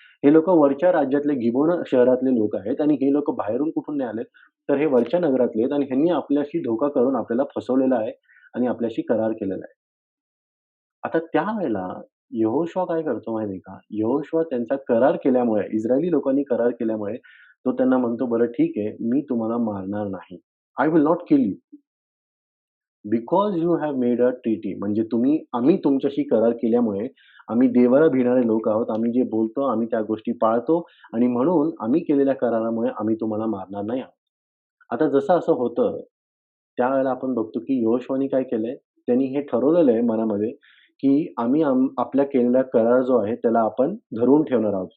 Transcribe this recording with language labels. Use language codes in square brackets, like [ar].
[mr] हे लोकं वरच्या राज्यातले गिबोन शहरातले लोक आहेत आणि हे लोकं बाहेरून कुठून नाही आलेत, तर हे वरच्या नगरातले आहेत आणि ह्यांनी आपल्याशी धोका करून आपल्याला फसवलेलं आहे आणि आपल्याशी करार केलेला आहे. आता त्यावेळेला यहोशुआ काय करतो माहिती आहे का? यहोशुआ त्यांचा करार केल्यामुळे, इस्रायली लोकांनी करार केल्यामुळे, तो त्यांना म्हणतो, "बरं ठीक आहे, मी तुम्हाला मारणार नाही. [en] I will not kill you. Because you have made a treaty." [mr] म्हणजे आम्ही तुमच्याशी करार केल्यामुळे, आम्ही देवाला भिणारे लोक आहोत. आम्ही जे बोलतो, आम्ही त्या गोष्टी पाळतो आणि म्हणून आम्ही केलेल्या करारामुळे आम्ही तुम्हाला मारणार नाही आहोत. आता जसं असं होतं, त्यावेळेला आपण बघतो की यहोशुआने काय केलंय, त्यांनी हे ठरवलेलं आहे मनामध्ये, की आम्ही आपल्या केलेला करार जो आहे त्याला आपण धरून ठेवणार आहोत.